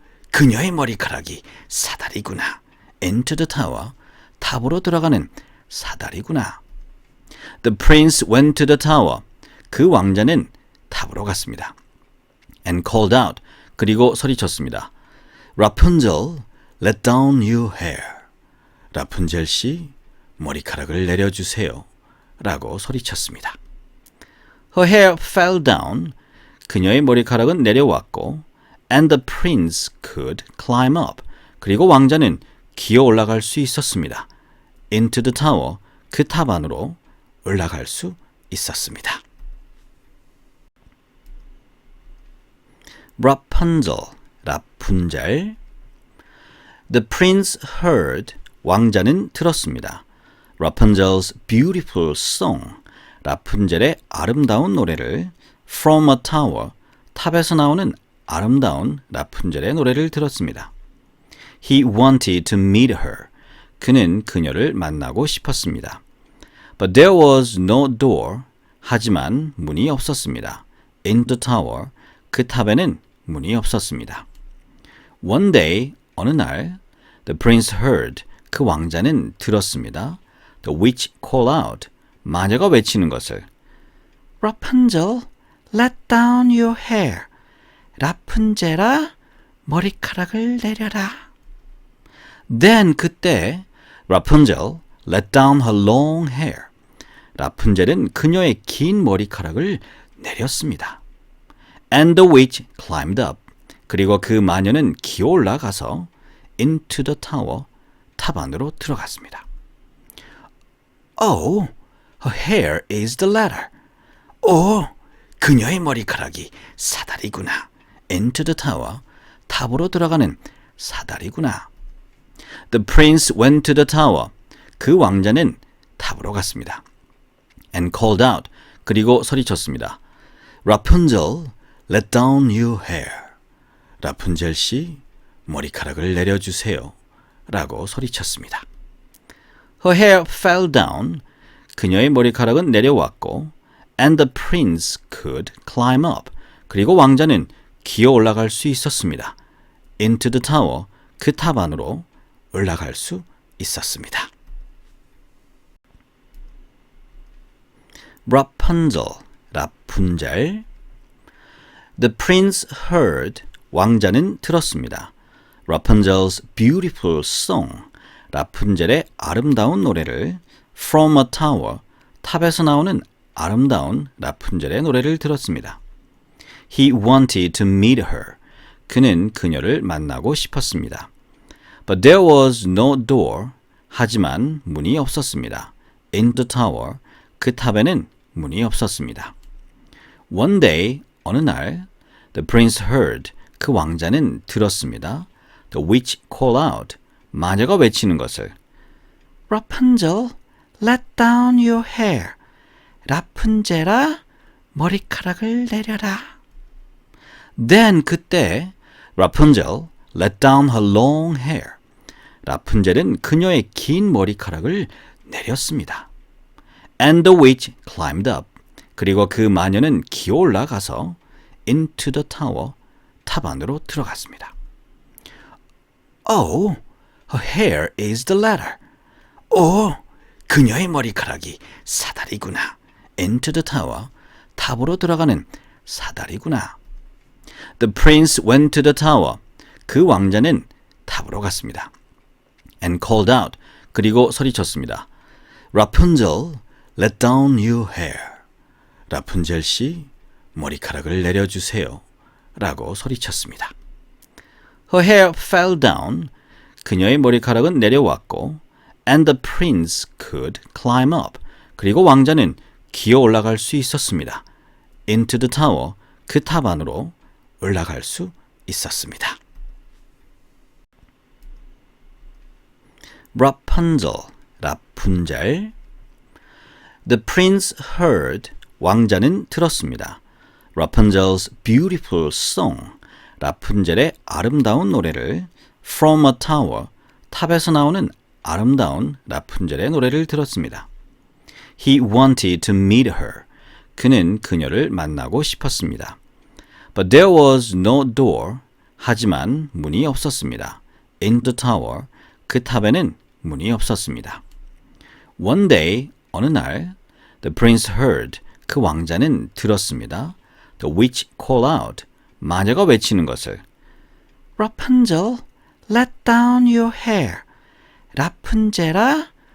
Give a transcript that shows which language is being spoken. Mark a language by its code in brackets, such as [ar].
[ko] 그녀의 머리카락이 사다리구나. [en] Into the tower, [ko] 탑으로 들어가는 사다리구나. [en] The prince went to the tower. [ko] 그 왕자는 탑으로 갔습니다. [en] And called out. [ko] 그리고 소리쳤습니다. [en] Rapunzel, let down your hair. 라푼젤 씨, [ko] 머리카락을 내려주세요. 라고 소리쳤습니다. [en] Her hair fell down. [ko] 그녀의 머리카락은 내려왔고 [en] and the prince could climb up. [ko] 그리고 왕자는 기어 올라갈 수 있었습니다. [en] into the tower. [ko] 그 탑 안으로 올라갈 수 있었습니다. [en] Rapunzel, 라푼젤. The prince heard. [ko] 왕자는 들었습니다. [en] Rapunzel's beautiful song. [ko] 라푼젤의 아름다운 노래를 [en] from a tower. [ko] 탑에서 나오는 아름다운 라푼젤의 노래를 들었습니다. [en] He wanted to meet her. [ko] 그는 그녀를 만나고 싶었습니다. [en] But there was no door. [ko] 하지만 문이 없었습니다. [en] In the tower. [ko] 그 탑에는 문이 없었습니다. [en] One day, [ko] 어느 날, [en] the prince heard. [ko] 그 왕자는 들었습니다. [en] The witch call out. [ko] 마녀가 외치는 것을. [en] Rapunzel, let down your hair. [ko] 라푼젤아, 머리카락을 내려라. [en] Then [ko] 그때 [en] Rapunzel let down her long hair. [ko] 라푼젤은 그녀의 긴 머리카락을 내렸습니다. [en] And the witch climbed up. [ko] 그리고 그 마녀는 기어 올라가서 [en] into the tower. [ko] 탑 안으로 들어갔습니다. [en] Oh, her hair is the ladder. [ko] 오, 그녀의 머리카락이 사다리구나. [en] Into the tower. [ko] 탑으로 들어가는 사다리구나. [en] The prince went to the tower. [ko] 그 왕자는 탑으로 갔습니다. [en] And called out. [ko] 그리고 소리쳤습니다. [en] Rapunzel, let down your hair. [ko] 라푼젤 씨, 머리카락을 내려주세요. 라고 소리쳤습니다. [en] Her hair fell down. [ko] 그녀의 머리카락은 내려왔고 [en] and the prince could climb up. [ko] 그리고 왕자는 기어 올라갈 수 있었습니다. [en] Into the tower. [ko] 그 탑 안으로 올라갈 수 있었습니다. [en] Rapunzel, 라푼젤. The prince heard. [ko] 왕자는 들었습니다. [en] Rapunzel's beautiful song. [ko] 라푼젤의 아름다운 노래를 [en] from a tower. [ko] 탑에서 나오는 아름다운 라푼젤의 노래를 들었습니다. [en] He wanted to meet her. [ko] 그는 그녀를 만나고 싶었습니다. [en] But there was no door. [ko] 하지만 문이 없었습니다. [en] In the tower. [ko] 그 탑에는 문이 없었습니다. [en] One day, [ko] 어느 날, [en] the prince heard. [ko] 그 왕자는 들었습니다. [en] The witch call out. [ko] 마녀가 외치는 것을. [en] Rapunzel, let down your hair. [ko] 라푼젤아, 머리카락을 내려라. [en] Then [ko] 그때 [en] Rapunzel let down her long hair. [ko] 라푼젤은 그녀의 긴 머리카락을 내렸습니다. [en] And the witch climbed up. [ko] 그리고 그 마녀는 기어 올라가서 [en] into the tower. [ko] 탑 안으로 들어갔습니다. [en] Oh, her hair is the ladder. [ko] 오, 그녀의 머리카락이 사다리구나. [en] Into the tower. [ko] 탑으로 들어가는 사다리구나. [en] The prince went to the tower. [ko] 그 왕자는 탑으로 갔습니다. [en] And called out. [ko] 그리고 소리쳤습니다. [en] Rapunzel, let down your hair. [ko] 라푼젤 씨, 머리카락을 내려주세요. 라고 소리쳤습니다. [en] Her hair fell down. [ko] 그녀의 머리카락은 내려왔고 [en] and the prince could climb up. [ko] 그리고 왕자는 기어 올라갈 수 있었습니다. [en] Into the tower. [ko] 그 탑 안으로 올라갈 수 있었습니다. [en] Rapunzel, 라푼젤. The prince heard. [ko] 왕자는 들었습니다. [en] Rapunzel's beautiful song. [ko] 라푼젤의 아름다운 노래를 [en] from a tower. [ko] 탑에서 나오는 아름다운 라푼젤의 노래를 들었습니다. [en] He wanted to meet her. [ko] 그는 그녀를 만나고 싶었습니다. [en] But there was no door. [ko] 하지만 문이 없었습니다. [en] In the tower. [ko] 그 탑에는 문이 없었습니다. [en] One day, [ko] 어느 날, [en] the prince heard. [ko] 그 왕자는 들었습니다. [en] The witch call out. [ko] 마녀가 외치는 것을. [en] Rapunzel, let down your hair. 라푼젤아,